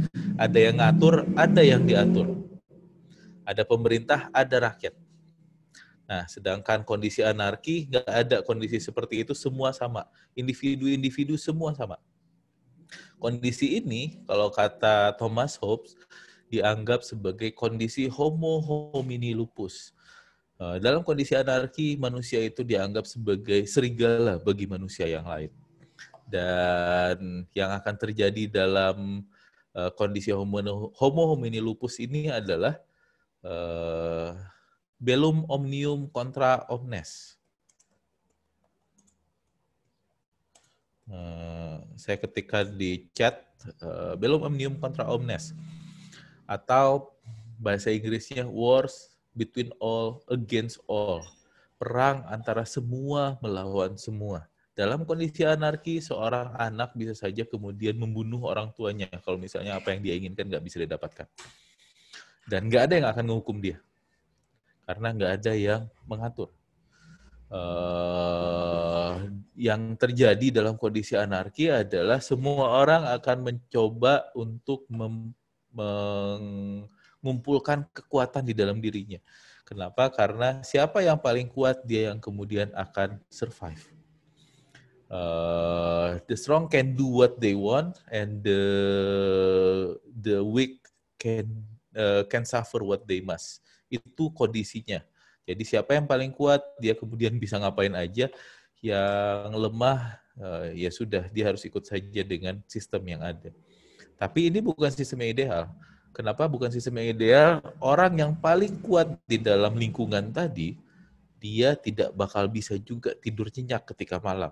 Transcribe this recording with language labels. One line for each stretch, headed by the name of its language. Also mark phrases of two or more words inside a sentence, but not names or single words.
Indonesian: Ada yang ngatur, ada yang diatur. Ada pemerintah, ada rakyat. Nah, sedangkan kondisi anarki, nggak ada kondisi seperti itu, semua sama. Individu-individu semua sama. Kondisi ini, kalau kata Thomas Hobbes, dianggap sebagai kondisi
Latin: homo homini lupus.
Indonesian: Dalam kondisi anarki, manusia itu dianggap sebagai serigala bagi manusia yang lain. Dan yang akan terjadi dalam kondisi
Latin: homo homini lupus
Indonesian: ini adalah
Latin: bellum omnium contra omnes.
Indonesian: Saya ketikkan di chat
Latin: bellum omnium contra omnes,
Indonesian: atau bahasa Inggrisnya
English: wars between all against all,
Indonesian: perang antara semua melawan semua. Dalam kondisi anarki, seorang anak bisa saja kemudian membunuh orang tuanya kalau misalnya apa yang dia inginkan nggak bisa didapatkan, dan nggak ada yang akan menghukum dia karena nggak ada yang mengatur. Yang terjadi dalam kondisi anarki adalah semua orang akan mencoba untuk mengumpulkan kekuatan di dalam dirinya. Kenapa? Karena siapa yang paling kuat, dia yang kemudian akan survive.
English: The strong can do what they want, and the weak can suffer what they must.
Indonesian: Itu kondisinya. Jadi siapa yang paling kuat, dia kemudian bisa ngapain aja. Yang lemah, ya sudah, dia harus ikut saja dengan sistem yang ada. Tapi ini bukan sistem yang ideal. Kenapa bukan sistem yang ideal? Orang yang paling kuat di dalam lingkungan tadi, dia tidak bakal bisa juga tidur nyenyak ketika malam.